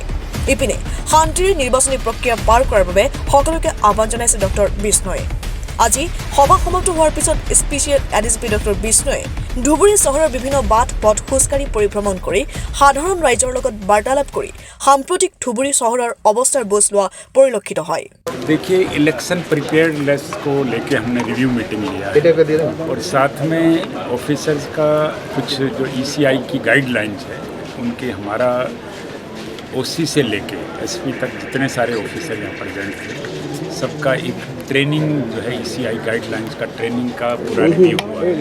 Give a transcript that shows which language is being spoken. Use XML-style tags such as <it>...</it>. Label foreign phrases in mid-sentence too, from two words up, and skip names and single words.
<as>ইপিনে শান্তিৰ নিৰ্বাচনী প্ৰক্ৰিয়া পাৰ কৰাৰ বাবে সকলোকে আহ্বান জনাইছে ডক্টৰ বিষ্ণয়ে। আজি সভা সমাপ্ত হোৱাৰ পিছত</as> <en>special ADGP</en> <as>ডক্টৰ বিষ্ণয়ে ধুবুৰী চহৰৰ বিভিন্ন বাট পথ খোজকাঢ়ি পৰিভ্ৰমণ কৰি সাধাৰণ ৰাইজৰ লগত বাৰ্তালাপ কৰি সাম্প্ৰতিক ধুবুৰী চহৰৰ অৱস্থাৰ বুজ লোৱা পৰিলক্ষিত হয়।</as> <hi>देखिए,</hi> <en>election preparedness</en> <hi>को लेके हमने</hi> <en>review meeting</en> <hi>लिया है और साथ में ऑफिसर्स का कुछ जो ECI की गाइडलाइंस है उनके हमारा OC से लेके SP तक जितने सारे ऑफिसर यहाँ प्रेजेंट थे सबका एक ट्रेनिंग जो है ECI गाइडलाइंस का ट्रेनिंग का पूरा रिव्यू हुआ है।</hi>